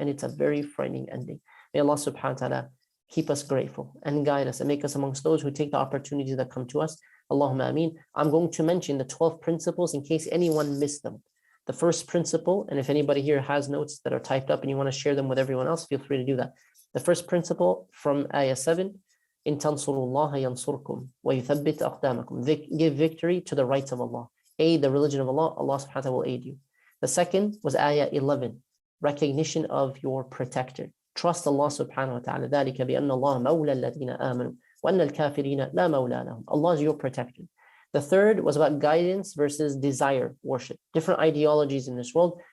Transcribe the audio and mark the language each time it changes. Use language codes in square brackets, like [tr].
[en] And it's a very frightening ending. May Allah subhanahu wa ta'ala keep us grateful and guide us and make us amongst those who take the opportunities that come to us. Allahumma ameen. I'm going to mention the 12 principles in case anyone missed them. The first principle, and if anybody here has notes that are typed up and you want to share them with everyone else, feel free to do that. The first principle from ayah 7, [ar] إِن تَنْصُرُوا اللَّهَ يَنْصُرْكُمْ وَيُثَبِّتْ أَقْدَامَكُم. [en] Give victory to the rights of Allah. Aid the religion of Allah, Allah subhanahu wa ta'ala will aid you. The second was ayah 11, recognition of your protector. Trust Allah subhanahu wa ta'ala. [ar] ذَلِكَ بِأَنَّ اللَّهَ مَوْلَى الَّذِينَ آمَنُوا وَأَنَّ الْكَافِرِينَ لَا مَوْلَى لَهُمْ. [en] Allah is your protector. The third was about guidance versus desire worship. Different ideologies in this world